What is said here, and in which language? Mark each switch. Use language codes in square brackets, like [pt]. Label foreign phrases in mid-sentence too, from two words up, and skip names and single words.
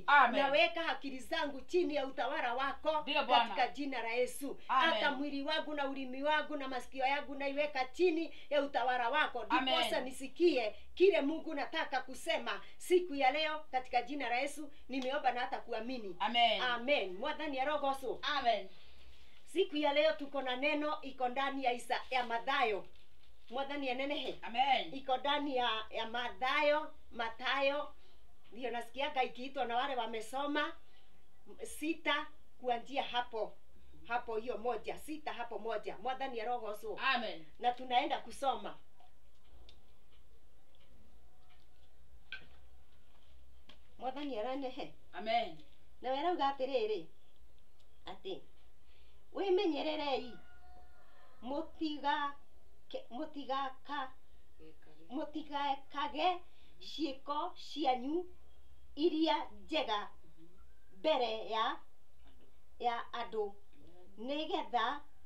[sw] Naweka akili zangu chini ya utawala wako katika jina la Yesu. Hata mwili wangu na ulimi wangu na masikio yangu naiweka chini ya utawala wako, ndiposa nisikie kile Mungu nataka kusema siku ya leo katika jina la Yesu. Nimeomba na hata kuamini. [ki] Amen. Mwathani arogocwo. Amen. [sw] Siku ya leo tuko na neno iko ndani ya Mathayo. [ki] Mwathani anenehe. Amen. [sw] Iko ndani ya Mathayo. Ndio nasikiaga ikiitwa na wale wamesoma 6 kuanzia hapo hiyo 1 hapo 1. [ki] Mwathani arogocwo. Amen. [sw] Na tunaenda kusoma [ki] Mwathani aranehe. [sw] Amen. [ki] Na werauga atiriri ati wĩmenyererei mũtigaka mutigekage ciiko cianyu iria njega mbere ya andu nigetha